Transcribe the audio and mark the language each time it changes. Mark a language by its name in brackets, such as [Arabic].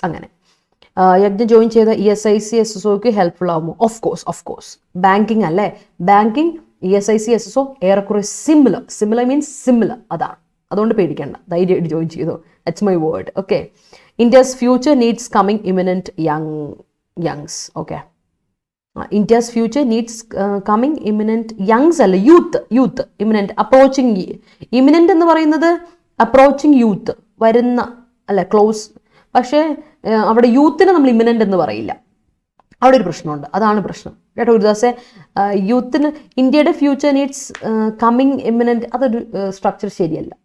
[Malayalam] അങ്ങനെ യജ്ഞ ജോയിൻ ചെയ്ത ESIC SSOക്ക് helpful ആകുമോ? Of course. ബാങ്കിങ് അല്ലേ, ബാങ്കിങ് ESIC SSO ഏറെക്കുറെ സിമിലർ മീൻസ് സിമിലർ, അതാണ്. അതുകൊണ്ട് പേടിക്കേണ്ട, ധൈര്യമായിട്ട് ജോയിൻ ചെയ്തു. [English] That's my word. [Malayalam] Okay. [English] India's future needs coming imminent youngs. Okay, India's future needs coming imminent youngs [Malayalam] അല്ല, [English] Youth imminent approaching. [Malayalam] imminent എന്ന് പറയുന്നത് അപ്രോച്ചിങ് യൂത്ത്, വരുന്ന അല്ല, ക്ലോസ്. പക്ഷേ അവിടെ യൂത്തിനെ നമ്മൾ imminent എന്ന് പറയില്ല, അവിടെ ഒരു പ്രശ്നമുണ്ട്, അതാണ് പ്രശ്നം കേട്ടോ ഗുരുദാസെ. യൂത്തിന് ഇന്ത്യയുടെ [English] future needs coming imminent, [Malayalam] അതൊരു സ്ട്രക്ചർ ശരിയല്ല.